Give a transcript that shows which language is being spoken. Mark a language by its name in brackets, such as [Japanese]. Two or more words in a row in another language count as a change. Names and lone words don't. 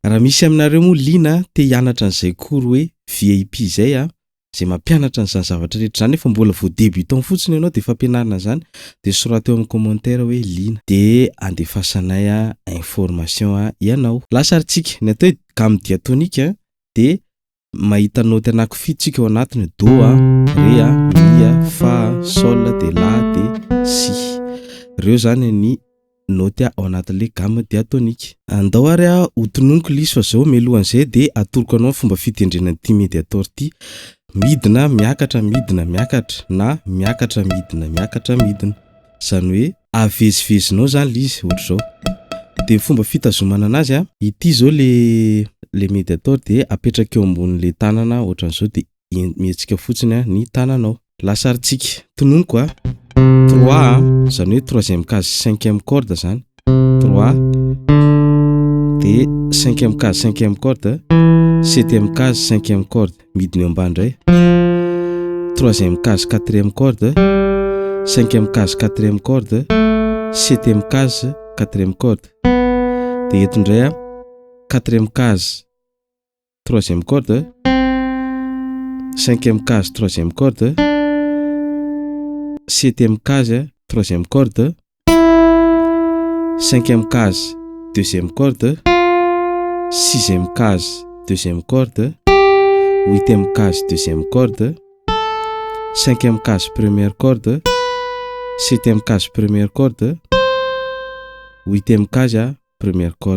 [Malagasy] Raha misy aminareo moa lina te hianatra an'izay cours hoe VIP zay zay mampianatra an'izany zavatra rehetra zany efa mbola vao débutant fotsiny ianao de fampianarana zany de sorata eo amin'ny commentaire hoe lina de andefasanay information ianao. Lasaritsika ny atao hoe [French] gamme diatonique [Malagasy] de mahita note anankifito tsika ao anatiny: [French] do ré mi fa sol [Malagasy] de la de si. Reo zany ny note ao anatin'le [French] gamme diatonique. [Malagasy] Andao ary hotononiko lisy fa zao melohan'izay de atoroko anao fomba fitendrena ty Mediator ty: midina miakatra na miakatra midina. Zany hoe avezivezinao zany le izy ohatra zao. De fomba fitazomana anazy ity zao le Mediator de apetraka eo ambonin'le tanana ohatran'izao de mihetsika fotsiny ny tananao. Lasaritsika tononiko 3 zany hoe [French] troisième case cinquième corde [Malagasy] zany 3 de [French] cinquième case cinquième corde, septième case cinquième corde [Malagasy] midina eo ambany indray, [French] troisième case quatrième corde, cinquième case quatrième corde, septième case quatrième corde. [Malagasy] De eto indray [French] quatrième case troisième corde, cinquième case troisième corde, septième case troisième corde, cinquième case deuxième corde, sixième case deuxième corde, huitième case deuxième corde, cinquième case première corde, septième case première corde, huitième case première corde.